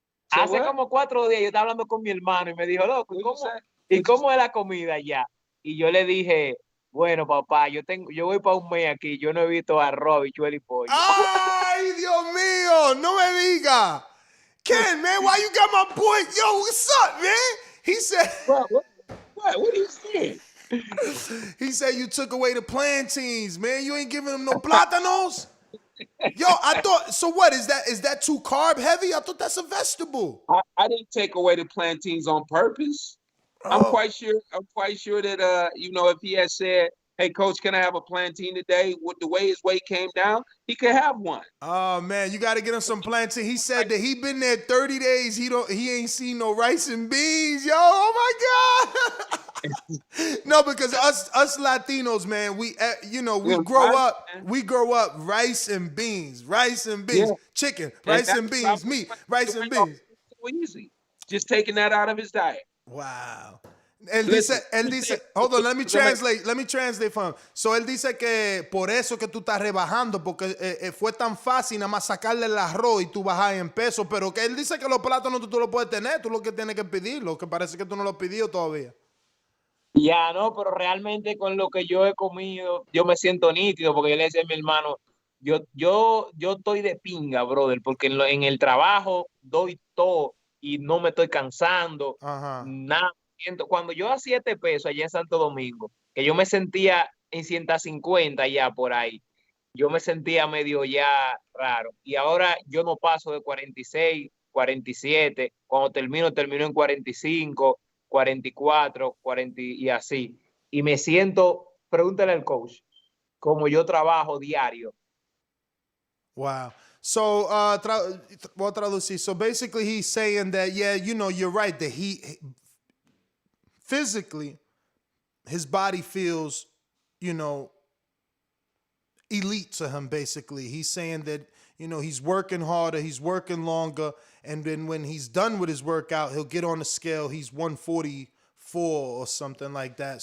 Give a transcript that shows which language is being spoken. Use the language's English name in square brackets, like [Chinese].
[Spanish] Hace como 4 días yo estaba hablando con mi hermano y me dijo, loco, ¿cómo es la comida allá? Y yo le dije, bueno, papá, yo voy para un mes aquí, yo no he visto arroz, habichuela y pollo. Ay, Dios mío, no me diga. [English] Ken, man, why you got my boy? Yo, what's up, man? He said, what are you saying? He said you took away the plantains, man. You ain't giving them no plátanos. Yo, I thought, so what, is that too carb heavy? I thought that's a vegetable. I didn't take away the plantains on purpose. I'm quite sure that, you know, if he had said, hey, coach, can I have a plantain today? With the way his weight came down, he could have one. Oh, man, you got to get him some plantain. He said that he been there 30 days. He ain't seen no rice and beans. Yo, oh, my God. No, because us Latinos, man, we grow up rice and beans, chicken, rice and beans, meat, rice and beans. So easy. Just taking that out of his diet. Wow. [Spanish] Él dice, [English] hold on, let me translate for him. [Spanish] So él dice que por eso que tú estás rebajando, porque fue tan fácil nada más sacarle el arroz y tú bajas en peso, pero que él dice que los plátanos tú los puedes tener, tú lo que tienes que pedirlo, que parece que tú no lo has pedido todavía. Ya, no, pero realmente con lo que yo he comido, yo me siento nítido, porque yo le decía a mi hermano, yo estoy de pinga, brother, porque en el trabajo doy todo y no me estoy cansando, nada. Cuando yo hacía este peso allá en Santo Domingo, que yo me sentía en 150 ya por ahí, yo me sentía medio ya raro. Y ahora yo no paso de 46, 47, cuando termino en 45, 44, 40 y así. Y me siento, pregúntale al coach, como yo trabajo diario. Wow. So, voy a traducir. [English] So basically he's saying that, yeah, you know, you're right, that he physically, his body feels, you know, elite to him, basically. He's saying that, you know, he's working harder, he's working longer, and then when he's done with his workout, he'll get on the scale, he's 144 or something like that.